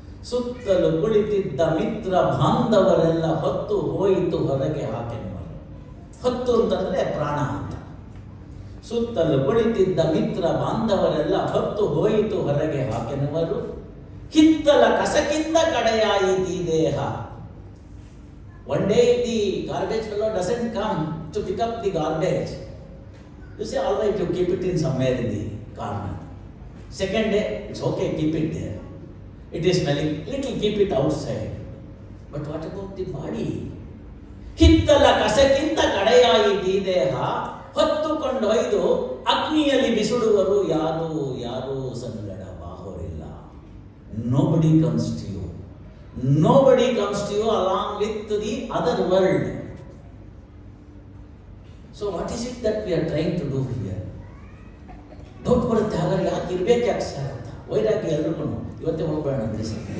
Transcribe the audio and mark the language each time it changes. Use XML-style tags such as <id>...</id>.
<kn>ಸುತ್ತಲೂ ಕುಳಿತಿದ್ದ ಮಿತ್ರ ಬಾಂಧವರೆಲ್ಲ ಹೊತ್ತು ಹೋಯಿತು ಹೊರಗೆ ಹಾಕೆನುವರು. ಹೊತ್ತು ಅಂತಂದರೆ ಪ್ರಾಣ ಅಂತ. ಸುತ್ತಲೂ ಕುಳಿತಿದ್ದ ಮಿತ್ರ ಬಾಂಧವರೆಲ್ಲ ಹೊತ್ತು ಹೋಯಿತು ಹೊರಗೆ ಹಾಕೆನುವರು. ಹಿತ್ತಲ ಕಸಕ್ಕಿಂತ ಕಡೆಯಾಯಿತಿ ದೇಹ.</kn> <en>One day the garbage fellow doesn't come to pick up the garbage. You say, all right, you keep it in somewhere in the corner. Second day, it's okay, keep it there. It is smelling, little keep it outside. But what about the body?</en> <kn>ಹಿತ್ತಲ ಕಸಕ್ಕಿಂತ ಕಡೆಯಾಯಿತಿ ದೇಹ. ಹೊತ್ತುಕೊಂಡೊಯ್ದು ಅಗ್ನಿಯಲ್ಲಿ ಬಿಸುಡುವರು. ಯಾರೂ ಸಂಗಡ ಬಾಹೋರಿಲ್ಲ.</kn> <en>Nobody comes to you. Nobody comes to you along with the other world. So what is it that we are trying to do here?</en> <kn>Doubt ಬರುತ್ತೆ, ಹಾಗಾದ್ರೆ ಯಾಕೆ ಇರ್ಬೇಕು ಯಾಕೆ sir ಅಂತ. ವೈರಾಗ್ಯ ಎಲ್ರಿಗೂ ಇವತ್ತೇ ಹೋಗ್ಬೇಡ ಬಿಡಿಸಿ.</kn>